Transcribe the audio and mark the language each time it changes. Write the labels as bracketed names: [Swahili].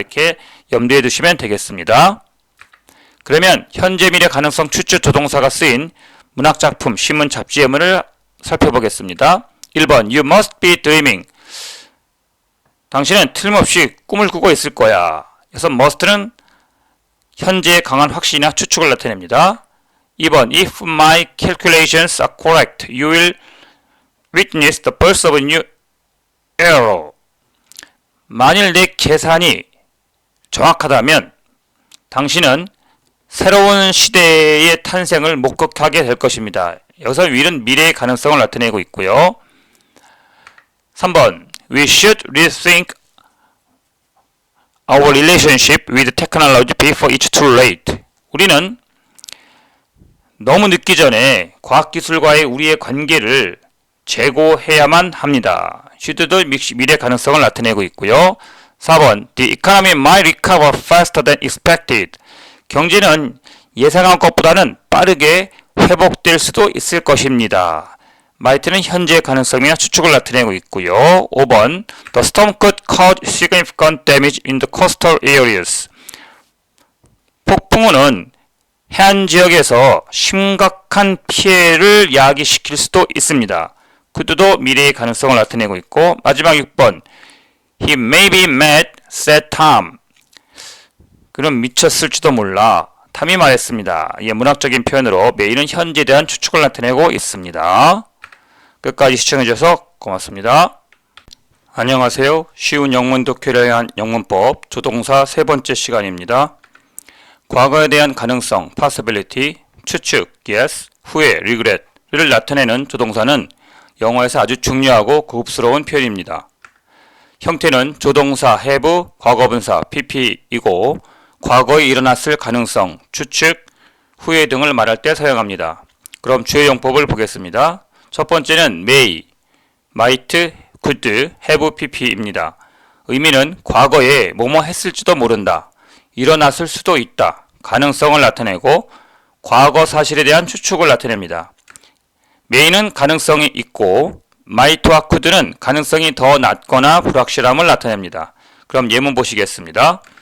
[Korean] 이렇게 염두에 두시면 되겠습니다. 그러면 현재, 미래 가능성 추측 조동사가 쓰인 문학작품, 신문, 잡지 예문을 살펴보겠습니다. [English] 1번 You must be dreaming. [Korean] 당신은 틀림없이 꿈을 꾸고 있을 거야. 그래서 must는 현재의 강한 확신이나 추측을 나타냅니다. [English] 2번 If my calculations are correct, you will witness the birth of a new era. [Korean] 만일 내 계산이 정확하다면 당신은 새로운 시대의 탄생을 목격하게 될 것입니다. 여기서 will은 미래의 가능성을 나타내고 있고요. [English] 3번 We should rethink our relationship with technology before it's too late. [Korean] 우리는 너무 늦기 전에 과학기술과의 우리의 관계를 재고해야만 합니다. should도 미래 가능성을 나타내고 있고요. [English] 4번 The economy might recover faster than expected. [Korean] 경제는 예상한 것보다는 빠르게 회복될 수도 있을 것입니다. might는 현재의 가능성이나 추측을 나타내고 있고요. [English] 5번 The storm could cause significant damage in the coastal areas. [Korean] 폭풍우는 해안 지역에서 심각한 피해를 야기시킬 수도 있습니다. could도 미래의 가능성을 나타내고 있고 마지막 6번 [English] He may be mad, said Tom. [Korean] 그는 미쳤을지도 몰라. 탐이 말했습니다. 이 문학적인 표현으로 may는 현재에 대한 추측을 나타내고 있습니다. 끝까지 시청해주셔서 고맙습니다. 안녕하세요. 쉬운 영문 독해를 위한 영문법 조동사 세 번째 시간입니다. 과거에 대한 가능성, possibility, 추측, yes, 후회, regret를 나타내는 조동사는 영어에서 아주 중요하고 고급스러운 표현입니다. 형태는 조동사 have, 과거분사 pp이고 과거에 일어났을 가능성, 추측, 후회 등을 말할 때 사용합니다. 그럼 주요 용법을 보겠습니다. 첫 번째는 may, might, could, have, pp입니다. 의미는 과거에 뭐뭐 했을지도 모른다, 일어났을 수도 있다, 가능성을 나타내고 과거 사실에 대한 추측을 나타냅니다. may는 가능성이 있고 might와 could는 가능성이 더 낮거나 불확실함을 나타냅니다. 그럼 예문 보시겠습니다.